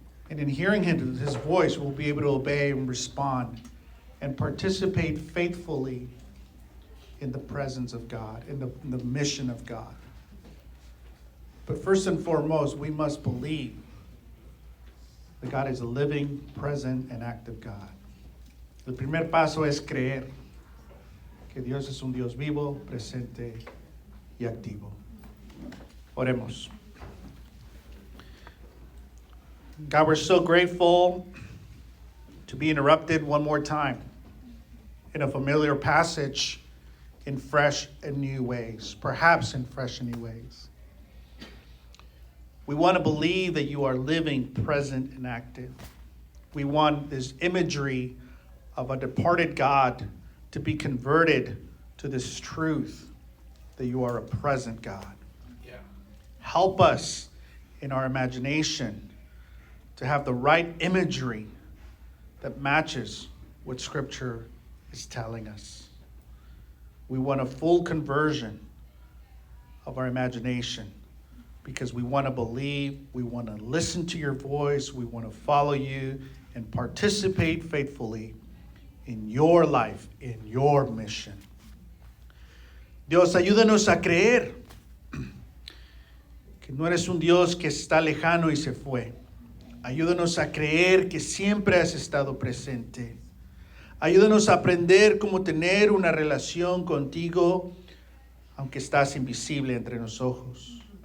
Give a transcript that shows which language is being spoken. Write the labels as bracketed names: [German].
[English] And in hearing his voice, we'll be able to obey and respond and participate faithfully in the presence of God, in the mission of God. But first and foremost, we must believe that God is a living, present, and active God. [Spanish] El primer paso es creer que Dios es un Dios vivo, presente y activo. Oremos. [English] God, we're so grateful to be interrupted one more time in a familiar passage in fresh and new ways, perhaps in fresh and new ways. We want to believe that you are living, present, and active. We want this imagery of a departed God to be converted to this truth that you are a present God. Yeah. Help us in our imagination to have the right imagery that matches what Scripture is telling us. We want a full conversion of our imagination because we want to believe, we want to listen to your voice, we want to follow you and participate faithfully in your life, in your mission. [Spanish] Dios, ayúdanos a creer que no eres un Dios que está lejano y se fue. Ayúdanos a creer que siempre has estado presente. Ayúdanos a aprender cómo tener una relación contigo, aunque estás invisible entre los ojos.